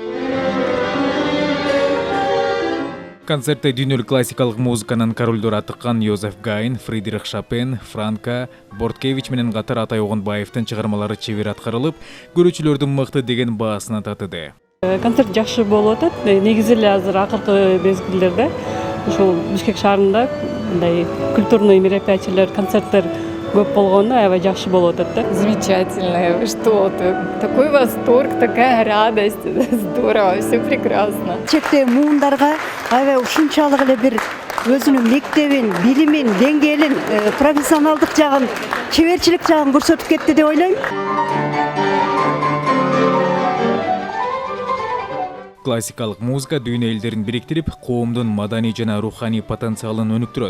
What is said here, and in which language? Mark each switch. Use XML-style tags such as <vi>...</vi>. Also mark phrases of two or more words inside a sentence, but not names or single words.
<ky>Концертте дүйнөлүк классикалык музыканын королдору атыккан Йозеф Гайн, Фридрих Шопен, Франко, Борткевич менен катар Атай Огонбаевдин чыгармалары чебер аткарылып, көрүүчүлөрдүн мыкты деген баасына татыды. Концерт жакшы болуп атат. Негизи эле азыр акыркы мезгилдерде ушул Бишкек шаарында мындай культурный мероприятиялар, концерттер көп болгону аябай жакшы болуп атат да.</ky> <ru>Замечательно. Вы что? Такой восторг, такая радость. Здорово, все прекрасно.</ru> <ky>Чекте муундарга аябай ушунчалык эле бир өзүнүн мектебин, билимин, деңгээлин, профессионалдык жагын, чеберчилик жагын көрсөтүп кетти деп ойлойм. Классикалык музыка дүйнө элдерин бириктирип, коомдун маданий жана руханий потенциалын өнүктүрөт.</ky>